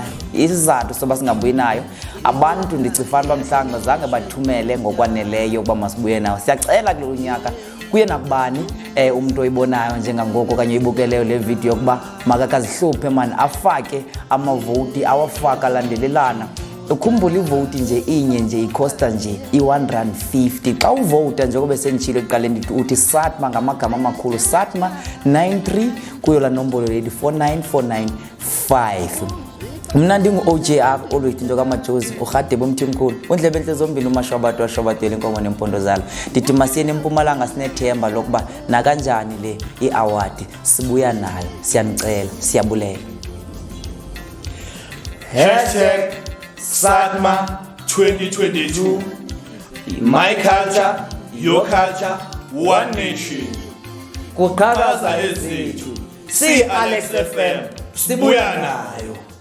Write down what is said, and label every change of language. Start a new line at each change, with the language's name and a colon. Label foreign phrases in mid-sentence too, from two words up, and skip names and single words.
Xhosa: Isizathu soba singabuyi nayo abantu ndicifana bamhlanga bazange bathumele ngokwaneleyo ukuba masibuye nayo. Siyacela kulo nyaka kuye nakubani umuntu oyibonayo njengangoko kanye uyibukeleyo le video yokuba makakazihluphe man afake amavoti awafaka landelelana. Ukhumbula ivote nje inye nje ikhosta nje i150 xa uvota njengoba senitshilo eqaleni ndithi uthi SATMA ngamagama amakhulu SATMA 93 kuyo la nombolo lethi 49495. Mna ndingu-OJR Olwethu into kaMajozi uRhadebe umthimkhulu undlebe enhle zombini umashwabathu washwabathela inkomo nempondo zalo. Ndithi masiyeni eMpumalanga sinethemba lokuba nakanjani le i-award sibuya nayo. Siyanicela siyabulela.
English: #SATMA 2022 My culture, your culture, one nation.
Xhosa: Kuqhakaza Ezethu. Si Alex FM sibuya nayo.